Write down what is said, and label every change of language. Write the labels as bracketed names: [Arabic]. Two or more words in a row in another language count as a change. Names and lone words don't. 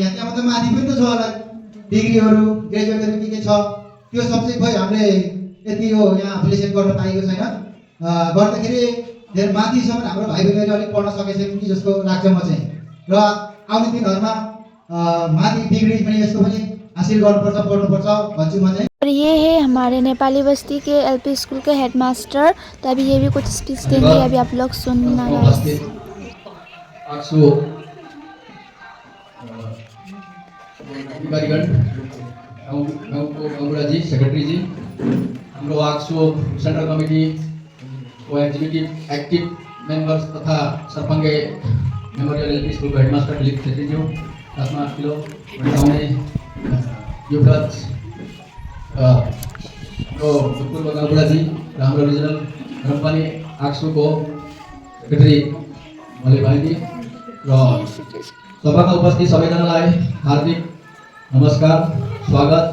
[Nepali] यहाँ त्यहाँ मात्रै माथि पनि त छ होला, डिग्रीहरू ग्रेजुएटहरू के छ, त्यो सब चाहिँ खोइ हामीले यति यो यहाँ फेलिसाइट गर्न पाएको छैन। गर्दाखेरि धेरै माथिसम्म हाम्रो भाइ बहिनीहरूले अलिक पढ्न सकेछन् कि जस्तो लाग्छ म चाहिँ। र आउने दिनहरूमा माथि डिग्री पनि यस्तो पनि हासिल गर्नुपर्छ, पढ्नुपर्छ भन्छु म चाहिँ। [Hindi] और ये है हमारे नेपाली बस्ती के एलपी स्कूल के हेडमास्टर, तभी ये भी कुछ स्पीच देंगे, अभी आप लोग सुनना है। [Nepali] गाउँको जी, सेक्रेटरी जी, हाम्रो आक्सो [English] central committee [Nepali] को [English] executive active members [Nepali] तथा सरपङ्गे मेमोरियल एलपी स्कुलको हेडमास्टर दिलीप छेत्रीज्यू, खासमा किलो आउने युवराज हाम्रो भोजपुरको गाउँबुढा जी र हाम्रो रिजनल ग्रामपालिका आक्सोको सेक्रेटरी भले भाइजी र सभामा उपस्थित सबैजनालाई हार्दिक नमस्कार, स्वागत।